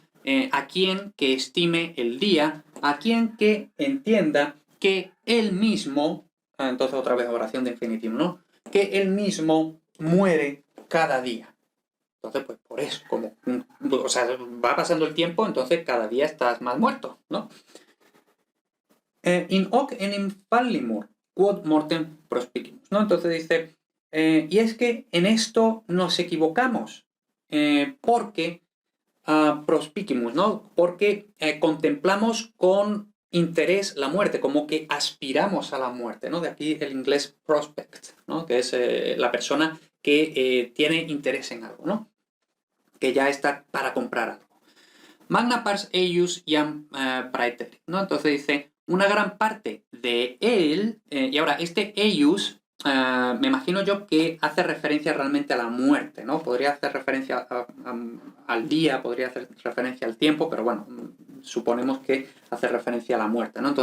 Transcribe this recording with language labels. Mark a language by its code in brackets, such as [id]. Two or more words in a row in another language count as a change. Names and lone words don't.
[es] ¿A quién que estime el día? ¿A quién que entienda que él mismo, entonces otra vez oración de infinitivo, ¿no? Que él mismo muere cada día. Entonces, pues por eso, o sea, va pasando el tiempo, entonces cada día estás más muerto, ¿no? [la] In hoc enim fallimur, quod mortem prospicimus, [es] ¿no? Entonces dice, y es que en esto nos equivocamos, porque prospicimus, ¿no? Porque contemplamos con interés la muerte, como que aspiramos a la muerte, ¿no? De aquí el inglés prospect, ¿no? Que es la persona que tiene interés en algo, ¿no? Que ya está para comprar algo. [la] Magna pars eius iam praeterit, [es] ¿no? Entonces dice, una gran parte de él, y ahora este eius me imagino yo que hace referencia realmente a la muerte, ¿no? Podría hacer referencia al día, podría hacer referencia al tiempo, pero bueno, suponemos que hace referencia a la muerte, ¿no?